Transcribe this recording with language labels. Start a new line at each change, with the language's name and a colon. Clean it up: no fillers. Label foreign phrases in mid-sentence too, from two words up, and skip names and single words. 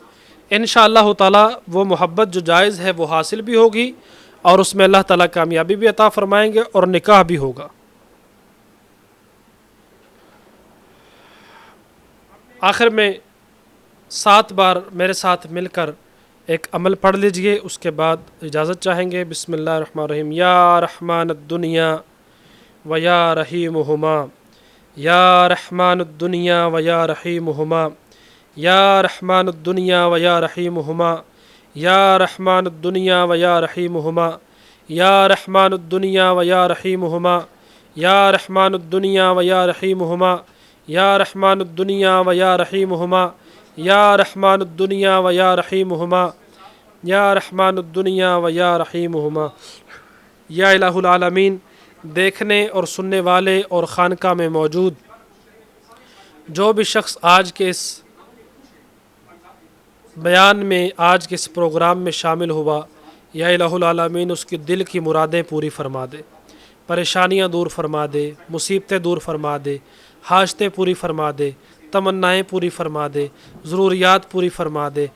Arabic: انشاءاللہ تعالی
Urdu: وہ محبت جو جائز ہے وہ حاصل بھی ہوگی، اور اس میں اللہ تعالیٰ کامیابی بھی عطا فرمائیں گے، اور نکاح بھی ہوگا۔ آخر میں 7 بار میرے ساتھ مل کر ایک عمل پڑھ لیجئے، اس کے بعد اجازت چاہیں گے۔
Arabic: بسم اللہ الرحمن الرحیم۔ یا رحمان الدنیا و یا رحیمہما، یا رحمان الدنیا و یا رحیمہما، یا رحمان الدنیا و یا رحیمہما، یا رحمان الدنیا و یا رحیمہما، یا رحمان الدنیا و یا رحیمہما، یا رحمان الدنیا و یا رحیمہما، یا رحمان الدنیا و یا رحیمہما، یا رحمان الدنیا و یا رحیمہما، یا رحمان الدنیا و یا رحیمہما۔ یا الہ العالمین
Urdu: دیکھنے اور سننے والے اور خانقاہ میں موجود جو بھی شخص آج کے اس بیان میں، آج کے اس پروگرام میں شامل ہوا،
Arabic: یا الہ العالمین
Urdu: اس کی دل کی مرادیں پوری فرما دے، پریشانیاں دور فرما دے، مصیبتیں دور فرما دے، حاجتیں پوری فرما دے، تمنائیں پوری فرما دے، ضروریات پوری فرما دے۔